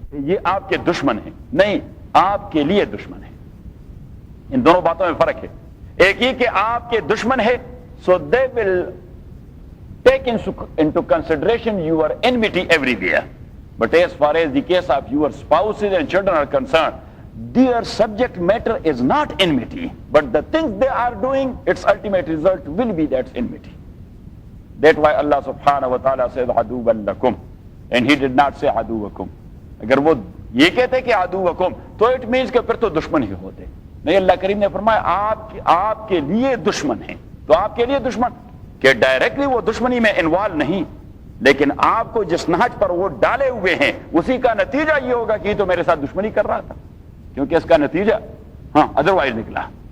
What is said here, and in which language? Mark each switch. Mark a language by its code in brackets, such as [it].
[ur] یہ آپ کے دشمن ہیں، نہیں آپ کے لیے دشمن ہیں۔ ان دونوں باتوں میں فرق ہے، ایک یہ کہ آپ کے دشمن ہے [en] so they will take into consideration your enmity everywhere, but as far as the case of your spouses and children are concerned, their subject matter is not enmity, but the things they are doing, its ultimate result will be that enmity. That's why Allah subhanahu wa ta'ala says aduwwan lakum, and he did not say aduwakum. [ur] اگر وہ یہ کہتے کہ عدوکم تو it means کہ پھر تو دشمن ہی ہوتے، نہیں، اللہ کریم نے فرمایا آپ کے لیے دشمن ہیں، تو آپ کے لیے دشمن کہ ڈائریکٹلی وہ دشمنی میں انوالو نہیں، لیکن آپ کو جس نہج پر وہ ڈالے ہوئے ہیں اسی کا نتیجہ یہ ہوگا کہ یہ تو میرے ساتھ دشمنی کر رہا تھا، کیونکہ اس کا نتیجہ ادروائز نکلا۔